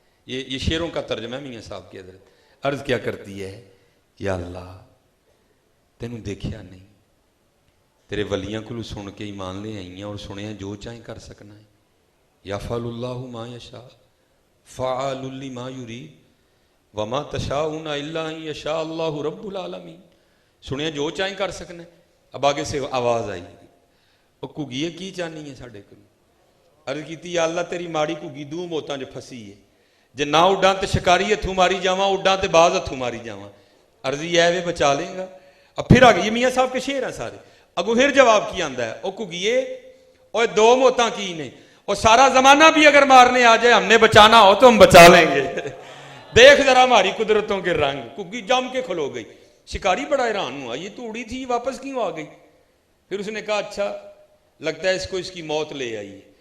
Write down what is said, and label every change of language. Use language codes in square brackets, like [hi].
[ur] یہ شعروں کا ترجمہ ہے میاں صاحب کی. حضرت عرض کیا کرتی ہے, [pa] یا اللہ تینوں دیکھیا نہیں, تیرے ولیاں کو سن کے ایمان لے آئی ہیں, اور سنیا جو چاہیں کر سکنا ہے. [ar] یفعل اللہ ما یشاء فعال لما یرید وما تشاؤون الا ان یشاء اللہ رب العالمین. [pa] سنیا جو چاہیں کر سکنا ہے. [ur] اب آگے سے آواز آئی, [pa] وہ گگیے کی چاہنی ہے ساڈے کو. عرض کیتی یا اللہ تیری ماڑی گگی دو موتاں جو پھسی ہے, جے نہ اڈاں تے شکاری ہتھوں ماری جاواں, اڈاں تے باز ہتھوں ماری جاواں. عرضی اے وے بچا لیں گا. [ur] اب پھر آگے, یہ میاں صاحب کے شعر ہیں سارے. [pa] اگوں پھر جواب کی آندا ہے, او گگیے اوے دو موتاں کی نے, [ur] اور سارا زمانہ بھی اگر مارنے آ جائے ہم نے بچانا ہو تو ہم بچا لیں گے. دیکھ ذرا ہماری قدرتوں کے رنگ. گگی جم کے کھلو گئی. شکاری بڑا حیران ہوا, یہ تو اڑی تھی واپس کیوں آ گئی. پھر اس نے کہا اچھا لگتا ہے اس کو اس کی موت لے آئی ہے,